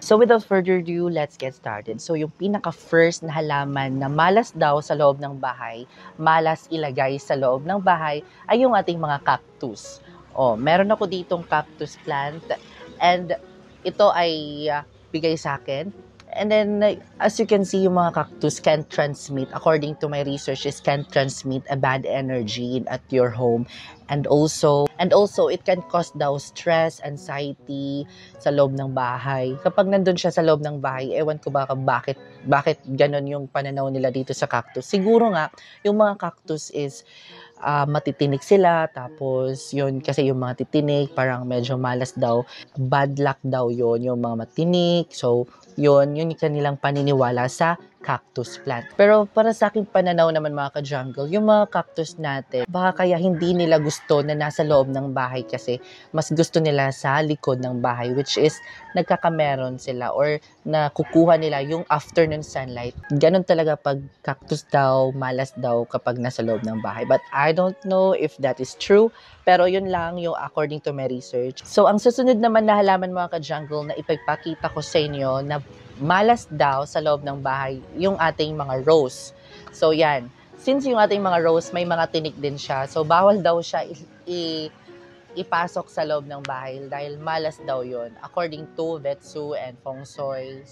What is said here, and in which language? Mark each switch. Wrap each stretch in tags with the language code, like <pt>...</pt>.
<en>So without further ado, let's get started.</en> <tl>So yung pinaka-first na halaman na malas daw sa loob ng bahay, malas ilagay sa loob ng bahay, ay yung ating mga cactus. Oh, meron ako ditong cactus plant and ito ay bigay sa akin.</tl> <en>And then, as you can see, yung mga cactus can transmit, according to my researches, can transmit a bad energy at your home. And also, it can cause daw stress, anxiety</en> <tl>sa loob ng bahay. Kapag nandun siya sa loob ng bahay, ewan ko bakit ganon yung pananaw nila dito sa cactus. Siguro nga, yung mga cactus is matitinik sila, tapos yun kasi yung mga titinik parang medyo malas daw, bad luck daw yun yung mga matinik. So yun yung kanilang paniniwala sa cactus plant. Pero para sa aking pananaw naman mga ka-jungle, yung mga cactus natin, baka kaya hindi nila gusto na nasa loob ng bahay kasi mas gusto nila sa likod ng bahay, which is nagkakameron sila or nakukuha nila yung afternoon sunlight. Ganon talaga pag cactus daw, malas daw kapag nasa loob ng bahay.</tl> <en>But I don't know if that is true,</en> <tl>pero yun lang yung</tl> <en>according to my research.</en> <tl>So ang susunod naman na halaman mga ka-jungle na ipagpakita ko sa inyo na malas daw sa loob ng bahay, yung ating mga rose. So yan, since yung ating mga rose may mga tinik din siya, so bawal daw siya ipasok sa loob ng bahay dahil malas daw yon according to Vetsu and Feng Shui.</tl>